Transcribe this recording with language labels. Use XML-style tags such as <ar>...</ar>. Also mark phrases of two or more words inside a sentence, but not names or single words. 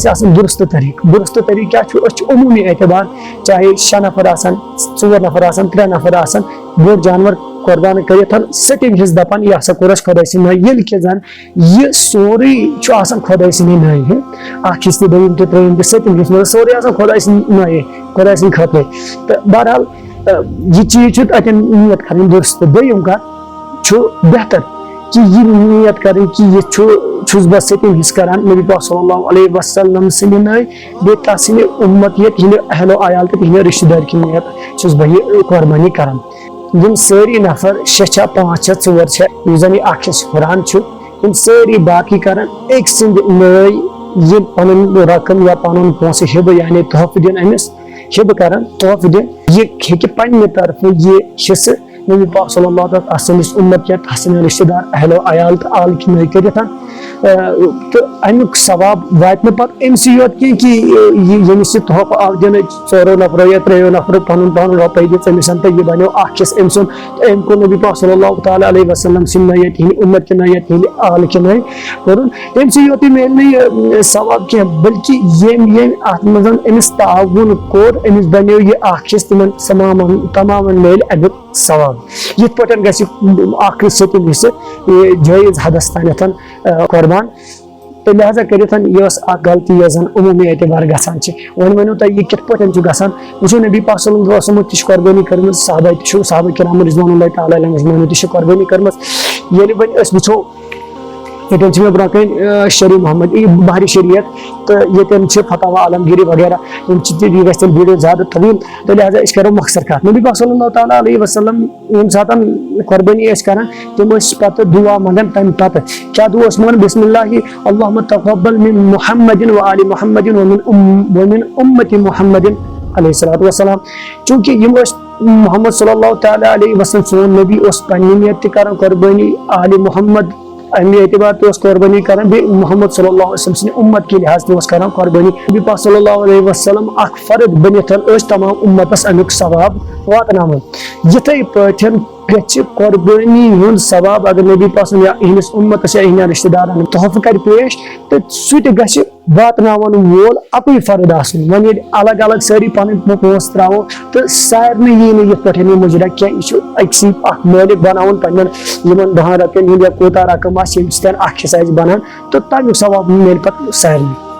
<ks>گژھِ آسُن درستہٕ طریٖقہٕ کیاہ چھُ أسۍ چھِ عموٗمی اعتبار چاہے 6 نفر آسن 4 نفر آسن 3 نفر آسن بوٚڑ جانور قۄربان کٔرِتھ 7م حصہٕ دپان یہِ ہسا کوٚر اَسہِ خۄداے سٕنٛدِ ناے ییٚلہِ کہِ زن یہِ سورُے چھُ آسان خۄداے سٕنٛدِ ناے 1 حصہٕ تہِ 2م تہِ 3م تہِ 7م حصہٕ مگر سورُے آسان خۄداے سٕنٛدِ ناے خۄداے سٕنٛدِ خٲطرٕ تہٕ بہرحال یہِ چیٖز چھُ اتٮ۪ن نیت کرٕنۍ درست دوٚیِم کتھ چھُ بہتر</ks> <ur>کہ یہ نیت کریں کہ یہ</ur> <ks>چھُس بہٕ 7م حصہٕ کران نبی پاک</ks> <ar>صلی اللہ علیہ وسلم</ar> <ks>سٕنٛدِ ناے بیٚیہِ تتھ سٕنٛدِ اُمت یا تِہنٛدِ اہلو عیال تہٕ تِہنٛدِ رشتہٕ دار کہِ نیت چھُس بہٕ یہِ قۄربانی کران یِم سٲری نفر 6 چھا 5 چھا 4 چھا یُس زن یہِ 1 حصہٕ ہُران چھُ یِم سٲری باقٕے کران أکۍ سٕنٛدِ ناے یہِ پنُن رقم یا پنُن پونٛسہٕ ہِبہٕ یعنی تحفہٕ دِن أمِس ہِبہٕ کران تحفہٕ دِن یہِ ہیٚکہِ پننہِ طرفہٕ یہِ حصہٕ نبی پاک</ks> <ar>صلی اللہ علیہ وسلم</ar> <ks>اُمت یا تتھ سٕنٛدۍ رشتہٕ دار اہلو عیال تہٕ آلہٕ کہِ ناے کٔرِتھ تہٕ امیُک ثواب واتہِ نہٕ پتہٕ أمسٕے یوت کینٛہہ کہِ ییٚمِس یہِ تحفہٕ آو دِنہٕ 4 نفرو یا 3 نفرو پنُن رۄپے دِژ أمِس تہٕ یہِ بنیو 1 حصہٕ أمۍ سُنٛد تہٕ أمۍ کوٚر نبی پاک</ks> <ar>صلی اللہ تعالیٰ علیہ وسلم</ar> <ks>سٕنٛدِ ناے یا تِہنٛدِ اُمت کہِ ناے یا تِہنٛدِ آلہٕ کہِ ناے کوٚرُن تٔمسٕے یوتٕے میلہِ نہٕ یہِ ثواب کینٛہہ بلکہِ ییٚمۍ اتھ منٛز أمِس تعاوُن کوٚر أمِس بنیو یہِ 1 حصہٕ تمامن میلہِ امیُک ثواب یِتھ پٲٹھۍ گژھِ 1 7م حصہٕ جٲیز حدس تانیتھ قۄربان تہٕ لہذا کٔرِتھ یہِ ٲس اکھ غلطی یۄس زن عموٗمی اعتبار گژھان چھِ وۄنۍ ؤنِو تُہۍ یہِ کِتھ پٲٹھۍ چھُ گژھان وٕچھو نبی پاک</ks> <ar>صلی اللہ علیہ وسلم</ar> <ks>تہِ چھِ قۄربٲنی کٔرمٕژ صحابہ تہِ چھُ صحابہ کرام</ks> <ar>رضوان اللہ تعالیٰ علیہم اجمعین</ar> <ks>تہِ چھِ قۄربٲنی کٔرمٕژ ییٚلہِ وۄنۍ أسۍ وٕچھو ییٚتٮ۪ن چھِ مےٚ برونٛہہ کَنۍ شری محمد بحری شریعت تہٕ ییٚتٮ۪ن چھِ فتاوا عالمگیری وغیرہ یِم چھِ یہِ گژھِ تیٚلہِ ویٖڈیو زیادٕ طویٖل تہٕ لہذا أسۍ کرو مۄختصر کتھ نبی پاک</ks> <ar>صلی اللہ تعالیٰ علیہ وسلم</ar> <ks>ییٚمہِ ساتہٕ قۄربٲنی ٲسۍ کران تِم ٲسۍ پتہٕ دُعا منگان تمہِ پتہٕ کیاہ دُعا اوس منگان بسم</ks> <ar>اللہ اللہُمہ تقبل من محمد وآل محمد ومن امت محمد علیہ الصلوۃ والسلام</ar> <ks>چوٗنٛکہِ یِم ٲسۍ محمد</ks> <ar>صلی اللہ تعالیٰ علیہ وسلم</ar> <ks>سون نبی اوس پننہِ نیت تہِ کران قۄربٲنی آلِ محمد امہِ اعتبار تہِ اوس قۄربٲنی کران بیٚیہِ محمد</ks> <ar>صلی اللہ علیہ وسلم</ar> <ks>سٕنٛدِ اُمت کہِ لحاظ تہِ اوس کران قۄربٲنی نبی پاک</ks> <ar>صلی اللہ علیہ وسلم</ar> <ks>اکھ فرد بٔنِتھ ٲسۍ تمام اُمتس امیُک ثواب واتناوان یِتھے پٲٹھۍ گژھِ قۄربٲنی ہُنٛد ثواب اگر نبی پاک</ks> <ar>صلی اللہ</ar> <ks>یِہنٛدِس اُمتس یا یِہنٛدٮ۪ن رشتہٕ دارن تحفہٕ کرِ پیش تہٕ سُہ تہِ گژھِ واتناون وول اکُے فرد آسُن وۄنۍ ییٚلہِ الگ الگ سٲری پنٕنۍ پونٛسہٕ تراوو تہٕ سارنٕے یی نہٕ یِتھ پٲٹھۍ یہِ مُجرا کینٛہہ یہِ چھُ أکسٕے اکھ مٲلِک بناوُن پننٮ۪ن یِمن 10 رۄپین ہُنٛد یا کوٗتاہ رقم آسہِ ییٚمہِ سۭتۍ 1 حصہٕ آسہِ بنان تہٕ تمیُک ثواب میلہِ پتہٕ سارنٕے</ks>